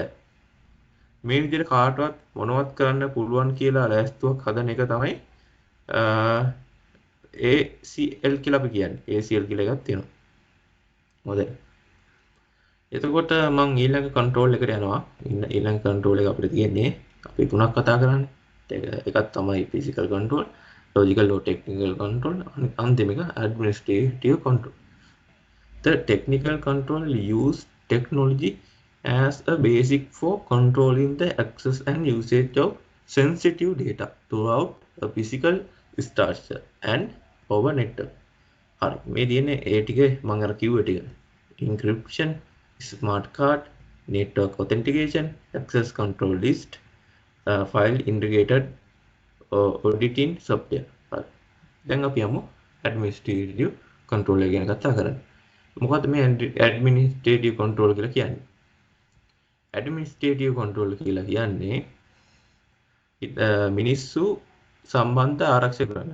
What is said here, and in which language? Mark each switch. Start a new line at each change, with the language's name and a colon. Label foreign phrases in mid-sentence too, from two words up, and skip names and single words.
Sinhala: මේ විදිහට කාටවත් මොනවත් කරන්න පුළුවන් කියලා ලෑස්තුවක් හදන එක තමයි ACL කියලා අපි කියන්නේ. ACL කියලා එකක් තියෙනවා. හොඳයි. එතකොට මම ඊළඟ කන්ට්‍රෝල් එකට යනවා. ඊළඟ කන්ට්‍රෝල් එක අපිට තියෙන්නේ අපි තුනක් කතා කරන්නේ. එකක් තමයි
English: physical control, logical or technical control,
Sinhala: අන්තිම එක
English: administrative control. The technical control use technology as a basic for controlling the access and usage of sensitive data throughout a physical structure and over network.
Sinhala: හරි මේ තියෙන්නේ ඒ ටික මම අර කිව්ව ටික.
English: encryption, smart card, network authentication, access control list, file integrated auditing software.
Sinhala: හරි. දැන් අපි යමු
English: administrative control
Sinhala: එක ගැන කතා කරන්න. මොකද්ද මේ
English: administrative control
Sinhala: කියලා කියන්නේ?
English: administrative control
Sinhala: කියලා කියන්නේ මිනිස්සු සම්බන්ධ ආරක්ෂා කරන.